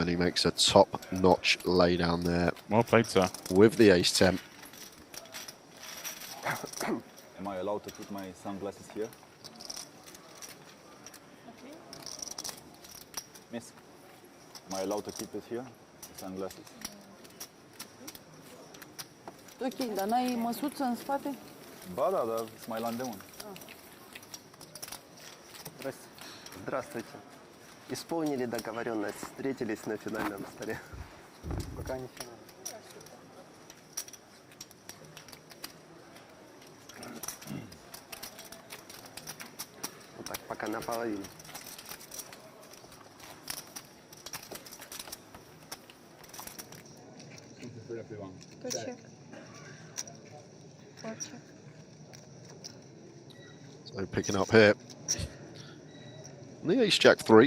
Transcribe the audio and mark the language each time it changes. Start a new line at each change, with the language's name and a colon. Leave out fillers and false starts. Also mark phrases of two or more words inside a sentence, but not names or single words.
English: And he makes a top-notch lay down there. Well played, sir. With the ace 10. Am I allowed to put my sunglasses here? Okay. Miss, am I allowed to keep it here? The sunglasses?
Romanian: Ok, dar n-ai măsuță în spate? Ba da, dar sunt mai la îndemân.
Russian: Здравствуйте. Исполнили договоренность, встретились на финальном столе. Пока не финал. Вот так, пока наполовину.
English: Two check. 4 check. So picking up here. The ace jack 3.